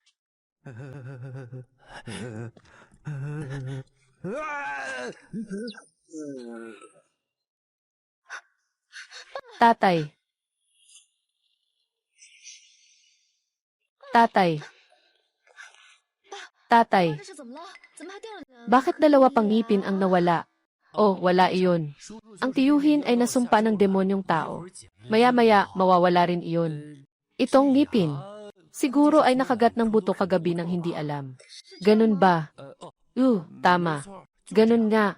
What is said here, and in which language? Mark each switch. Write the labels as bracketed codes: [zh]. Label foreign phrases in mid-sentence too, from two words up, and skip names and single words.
[tl] Tatay. Tatay, [zh] 这是怎么了？怎么还掉了？ [tl] bakit dalawa pang ngipin ang nawala? Oh, wala iyon. Ang tiyuhin ay nasumpa ng demonyong tao. Maya-maya, mawawala rin iyon. Itong ngipin. Siguro ay nakagat ng buto kagabi nang hindi alam. Ganun ba? Tama. Ganun nga.